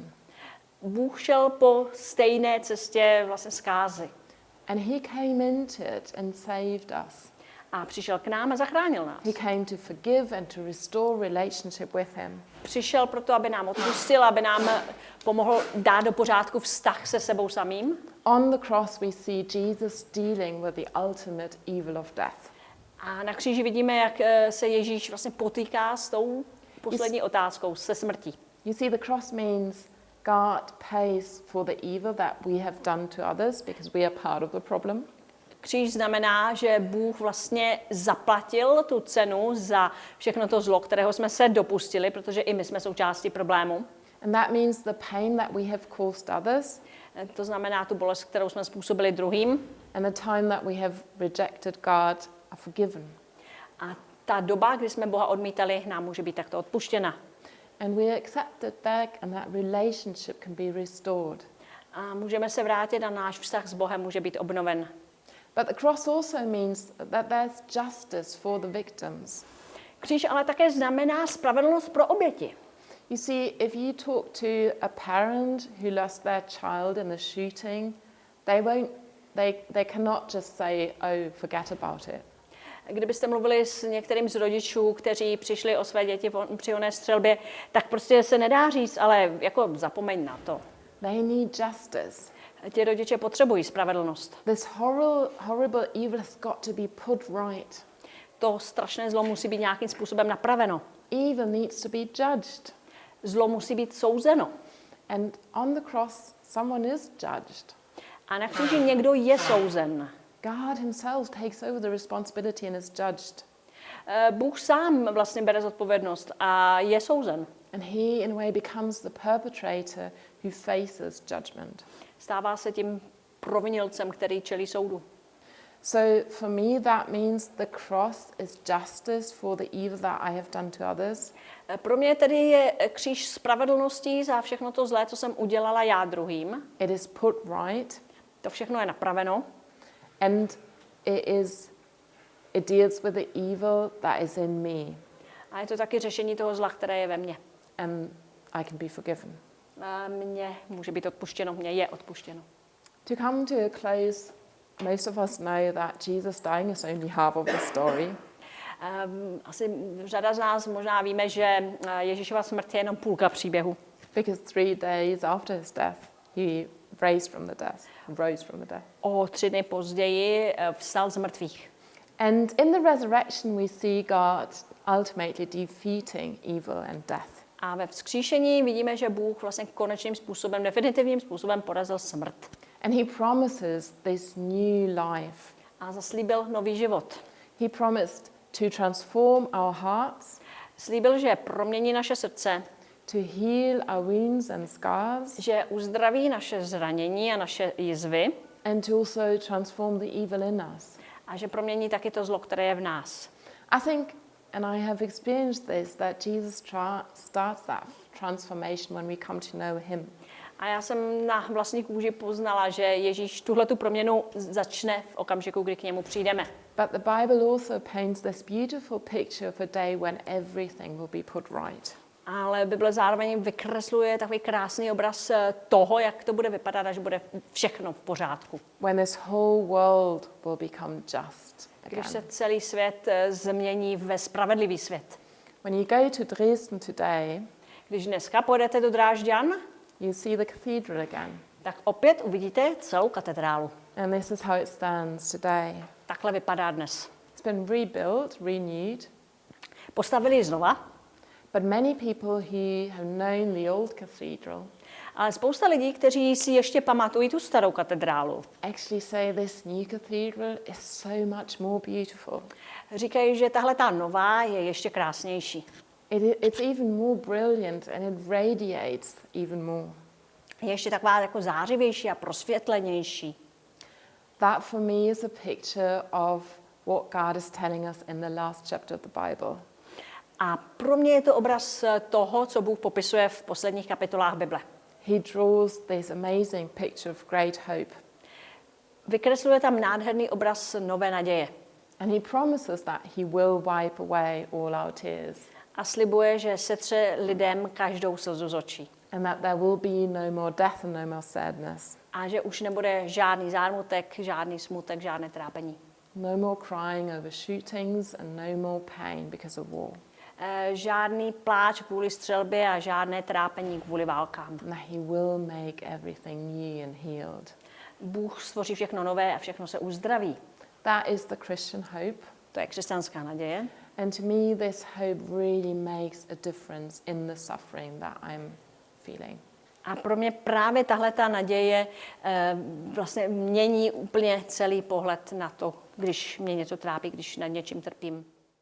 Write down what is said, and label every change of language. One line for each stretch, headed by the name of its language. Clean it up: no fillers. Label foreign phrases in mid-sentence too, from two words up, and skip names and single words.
Czech: Bůh šel po stejné cestě vlastně zkázy.
English: And he came into it and saved us.
Czech: A přišel k nám a zachránil nás.
English: He came to forgive and to restore relationship with him.
Czech: Přišel proto, aby nám odpustil, aby nám pomohl dát do pořádku vztah se sebou samým.
English: On the cross we see Jesus dealing with the ultimate evil of death.
Czech: A na kříži vidíme, jak se Ježíš vlastně potýká s tou poslední otázkou, se smrtí.
English: You see, the cross means God pays for the evil that we have done to others because we are part of the problem.
Czech: Kříž znamená, že Bůh vlastně zaplatil tu cenu za všechno to zlo, kterého jsme se dopustili, protože i my jsme součástí problému.
English: And that means the pain that we have caused others
Czech: To znamená tu bolest, kterou jsme způsobili druhým.
English: and the time that we have rejected God are forgiven.
Czech: A ta doba, kdy jsme Boha odmítali, nám může být takto odpuštěna.
English: And we are accepted back and that relationship can be restored.
Czech: A můžeme se vrátit a náš vztah s Bohem může být obnoven.
English: But the cross also means that there's justice for the victims.
Czech: Kříž ale také znamená spravedlnost pro oběti.
English: You see, if you talk to a parent who lost their child in the shooting, they cannot just say, oh, forget about it.
Czech: Kdybyste mluvili s některým z rodičů, kteří přišli o své děti při oné střelbě, tak prostě se nedá říct, ale jako zapomeň na to.
English: They need justice.
Czech: Ti rodiče potřebují spravedlnost.
English: This horrible evil has got to be put right.
Czech: To strašné zlo musí být nějakým způsobem napraveno.
English: Evil needs to be judged.
Czech: Zlo musí být souzeno.
English: And on the cross, someone is judged.
Czech: A na kříži někdo je souzen.
English: God himself takes over the responsibility and is judged.
Czech: Bůh sám vlastně bere zodpovědnost a je souzen.
English: And he, in a way, becomes the perpetrator who faces judgment.
Czech: Stává se tím provinilcem, který čelí soudu.
English: So for me that means the cross is justice for the evil that I have done to others.
Czech: Pro mě tedy je kříž spravedlností za všechno to zlé, co jsem udělala já druhým.
English: It is put right.
Czech: To všechno je napraveno.
English: And it deals with the evil that is in me.
Czech: A je to taky řešení toho zla, které je ve mně.
English: And I can be forgiven.
Czech: A mně může být odpuštěno, mně je odpuštěno.
English: To come to a close, most of us know that Jesus dying is only half of the story.
Czech: Asi řada z nás možná víme, že Ježíšova smrt je jenom půlka příběhu.
English: Because 3 days after his death, he rose from the death.
Czech: O 3 dny později vstal z mrtvých.
English: And in the resurrection we see God ultimately defeating evil and death.
Czech: A ve vzkříšení vidíme, že Bůh vlastně konečným způsobem, definitivním způsobem porazil smrt.
English: And he promises this new life.
Czech: A zaslíbil nový život.
English: He promised to transform our hearts,
Czech: Slíbil, že promění naše srdce,
English: to heal our wounds and scars,
Czech: že uzdraví naše zranění a naše jizvy
English: and to also transform the evil in us.
Czech: a že promění taky to zlo, které je v nás.
English: I think, and I have experienced this, that Jesus starts that transformation when we come to know him.
Czech: A já jsem na vlastní kůži poznala, že Ježíš tuhletu proměnu začne v okamžiku, kdy k němu přijdeme.
English: But the Bible also paints this beautiful picture of a day when everything will be put right.
Czech: Ale Bible zároveň vykresluje takový krásný obraz toho, jak to bude vypadat, až bude všechno v pořádku.
English: When this whole world will become just
Czech: Když se
English: again.
Czech: celý svět změní ve spravedlivý svět.
English: When you go to Dresden today,
Czech: Když dneska pojedete do Drážďan,
English: you see the cathedral again.
Czech: tak opět uvidíte celou katedrálu.
English: And this is how it stands today.
Czech: Takhle vypadá dnes.
English: It's been rebuilt, renewed,
Czech: Postavili ji znova,
English: but many people who have known the old cathedral
Czech: ale spousta lidí, kteří si ještě pamatují tu starou katedrálu,
English: actually say this new cathedral is so much more beautiful.
Czech: říkají, že tahle ta nová je ještě krásnější.
English: It's even more brilliant and it radiates even more.
Czech: Je ještě taková jako zářivější a prosvětlenější.
English: That for me is a picture of what God is telling us in the last chapter of the Bible.
Czech: A pro mě je to obraz toho, co Bůh popisuje v posledních kapitolách Bible.
English: He draws this amazing picture of great hope.
Czech: Vykresluje tam nádherný obraz nové naděje.
English: And he promises that he will wipe away all our tears.
Czech: A slibuje, že setře lidem každou slzu z očí.
English: And that there will be no more death and no more sadness.
Czech: A že už nebude žádný zármutek, žádný smutek, žádné trápení.
English: No more crying over shootings and no more pain because of war.
Czech: Žádný pláč kvůli střelbě a žádné trápení kvůli válkám.
English: And that he will make everything new and healed.
Czech: Bůh stvoří všechno nové a všechno se uzdraví.
English: That is the Christian hope.
Czech: To je křesťanská naděje.
English: And to me this hope really makes a difference in the suffering that I'm feeling.
Czech: A pro mě právě tahle ta naděje vlastně mění úplně celý pohled na to, když mě něco trápí, když nad něčím trpím.